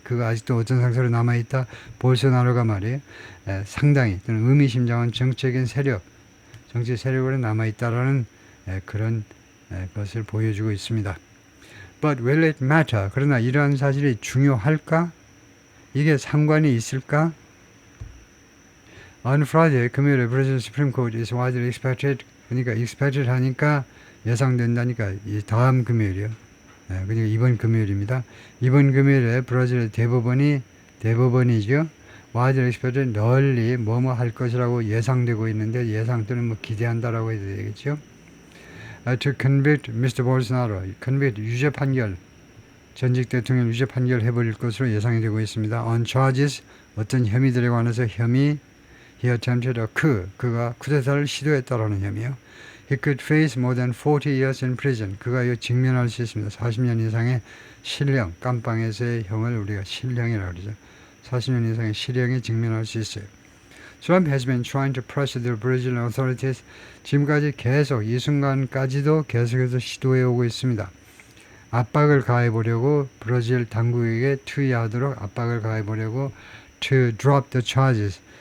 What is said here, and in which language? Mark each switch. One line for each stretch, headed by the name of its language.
Korean: 그가 아직도 어떤 상태로 남아있다. 볼소나로가 말이에요. 상당히 또는 의미심장한 정치 세력으로 남아있다라는 그런 것을 보여주고 있습니다.
English: But will it matter?
Korean: 그러나 이러한 사실이 중요할까? 이게 상관이 있을까?
English: On Friday,
Korean: 금요일에
English: Brazil Supreme Court is widely expected.
Korean: 그러니까 expected 하니까 예상된다니까 이 다음 금요일이요. 그러니까 이번 금요일입니다. 이번 금요일에 브라질의 대법원이죠.
English: widely expected
Korean: 널리 뭐뭐 할 것이라고 예상되고 있는데 예상 또는 뭐 기대한다라고 해도 되겠죠.
English: To convict Mr.
Korean: Bolsonaro, convict 유죄 판결, 전직 대통령 유죄 판결 해버릴 것으로 예상이 되고 있습니다.
English: On charges
Korean: 어떤 혐의들에 관해서
English: he attempted
Korean: 그가 쿠데타를 시도했다라는 혐의요.
English: He could face more than 40 years in prison.
Korean: 그가 이거 직면할 수 있습니다. 40년 이상의 실형, 깜빵에서의 형을 우리가 실형이라고 그러죠. 40년 이상의 실형에 직면할 수 있어요.
English: Trump has been trying to pressure the Brazilian authorities.
Korean: 지금까지 이 순간까지도 계속해서 시도해 오고 있습니다. 압박을 가해보려고 브라질 당국에게 투의하도록 압박을 가해보려고
English: to drop the charges.